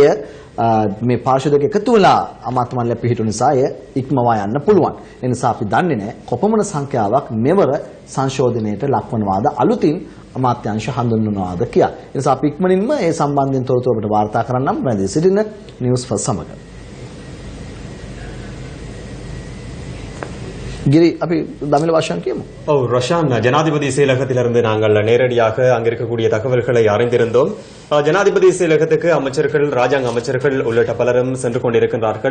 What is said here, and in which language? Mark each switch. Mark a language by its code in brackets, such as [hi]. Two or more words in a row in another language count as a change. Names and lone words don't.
[si] එය මේ පාර්ශව දෙක එකතු වෙලා අමාත්‍ය මණ්ඩලය පිහිටු නිසා එය ඉක්මවා යන්න පුළුවන්. ඒ නිසා අපි දන්නේ නැහැ කොපමණ සංඛ්‍යාවක් මෙවර සංශෝධනයට ලක්වනවාද, අලුතින් අමාත්‍යාංශ හඳුන්වනවාද කියලා. ඒ නිසා අපි ඉක්මනින්ම ඒ සම්බන්ධයෙන් තොරතුරු ඔබට වාර්තා කරන්නම් රැඳී සිටින නිවුස් ෆස්ට් සමග. கிரி அப்படி தமிழ் பாஷான் கேமோ [ta] ரஷான் ஜனாதிபதி செயலகத்திலிருந்து நாங்கள் நேரடியாக அங்கிருக்கக்கூடிய தகவல்களை அறிந்திருந்தோம். ஜனாதிபதி செயலகத்துக்கு அமைச்சர்கள், ராஜாங்க அமைச்சர்கள் உள்ளிட்ட பலரும் சென்று கொண்டிருக்கின்றார்கள்.